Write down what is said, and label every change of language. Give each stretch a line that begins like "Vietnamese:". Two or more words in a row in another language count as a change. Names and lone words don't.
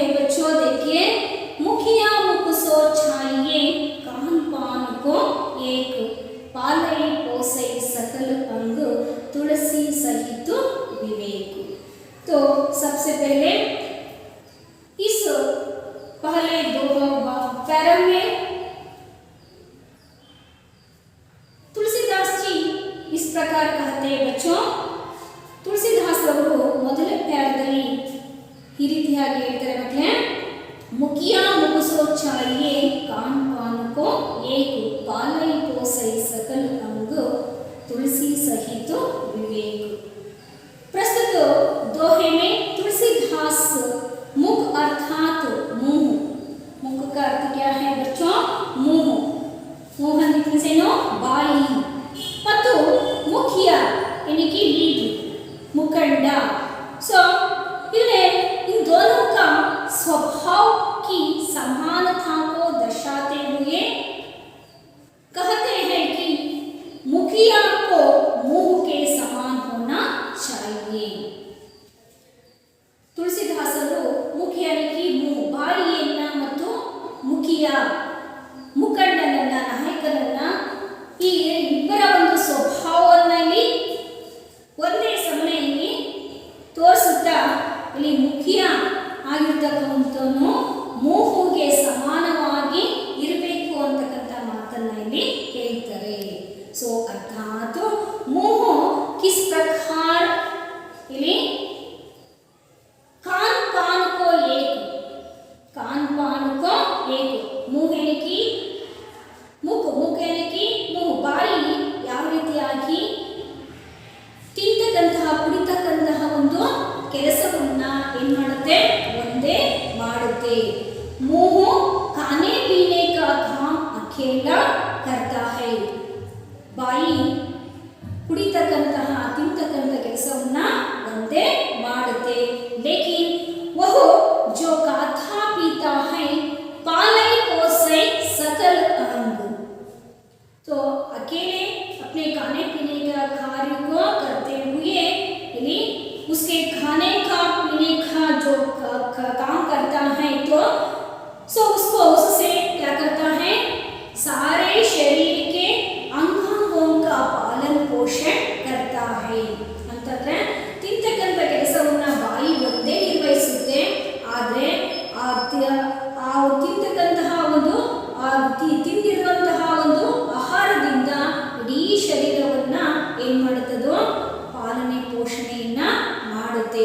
Hindi: बच्चों देखिए, मुखिया मुख सो छाइए, कान पान को एक, पालय पोसई सकल अंग, तुलसी सहित विवेक। तो सबसे पहले इस पहले दो पैरा में तुलसीदास जी इस प्रकार कहते हैं।
Kannada: बच्चों, तुलसीदास ಅವರು ಮೊದಲ ಪ್ಯಾರದಲ್ಲಿ ಈ ರೀತಿಯಾಗಿ ಹೇಳ್ತಾರೆ ಮಕ್ಕಳೇ,
Hindi: मुखिया मुख सो छाइए, कान पान को एक, पालय पोसई सकल अंग, तुलसी सहित विवेक। प्रस्तुत दोहे में तुलसीदास मुख अर्थात मुंह। मुख का अर्थ क्या है बच्चों? मुंह। मुंह से नो बाई, मुखिया यानी कि लीडर, मुखंडा। सो इन दोनों का स्वभाव की समानता को दर्शाते हुए कहते हैं कि मुखिया को मुंह के समान होना चाहिए।
Kannada: ತುಳಸಿದಾಸರು ಮುಖಿಯನಿಗೆ ಬಾಯಿಯನ್ನ ಮತ್ತು ಮುಖಿಯ ಮುಖಂಡನನ್ನ ನಾಯಕನನ್ನ ಈ ಇಬ್ಬರ ಒಂದು ಸ್ವಭಾವವನ್ನ ಇಲ್ಲಿ ಒಂದೇ ಸಮನೆಯಲ್ಲಿ ತೋರಿಸುತ್ತಾ ಇಲ್ಲಿ ಮುಖಿಯ ಆಗಿರ್ತಕ್ಕಂಥವನು ಮೂಹುಗೆ ಸಮಾನವಾಗಿ ಇರಬೇಕು ಅಂತಕ್ಕಂಥ ಮಾತನ್ನ ಇಲ್ಲಿ ಹೇಳ್ತಾರೆ।
Hindi: सो अर्थात मुंह किस प्रकार ಇಲ್ಲಿ कान पान को एक मुंह यानी कि मुख यानी कि मुंह बाई
Kannada: ಯಾವ ರೀತಿಯಾಗಿ ತಿಂತಕ್ಕಂತಹ ಕುಡಿತಕ್ಕಂತಹ ಒಂದು ಕೆಲಸವನ್ನ ಏನು ಮಾಡುತ್ತೆ ಒಂದೇ ಮಾಡುತ್ತೆ।
Hindi: मुंह खाने पीने का काम अकेला करता है,
Kannada: ಬಾಯಿ ಕುಡಿತಕ್ಕಂತಹ ತಿಂತಕ್ಕಂಥ ಕೆಲಸವನ್ನ ಒಂದೇ ಮಾಡುತ್ತೆ।
Hindi: लेकिन वह जो खाता पीता है पालै पोसै सकल अंग, तो अकेले अपने खाने पीने का कार्य को करते हुए यानी उसके खाने का पीने का जो काम करता है तो उसको उससे क्या करता है सारे शरीर के अंगांगों का पालन पोषण करता है
Kannada: ಅಂತಂದ್ರೆ ತಿಂತಕ್ಕಂಥ ಕೆಲಸವನ್ನ ಬಾಯಿ ಒಂದೇ ನಿರ್ವಹಿಸುತ್ತೆ, ಆದರೆ ಆ ತಿಂತಕ್ಕಂತಹ ಒಂದು ತಿಂದಿರುವಂತಹ ಒಂದು ಆಹಾರದಿಂದ ಇಡೀ ಶರೀರವನ್ನ ಏನ್ ಮಾಡುತ್ತದೋ ಪಾಲನೆ ಪೋಷಣೆಯನ್ನ ಮಾಡುತ್ತೆ।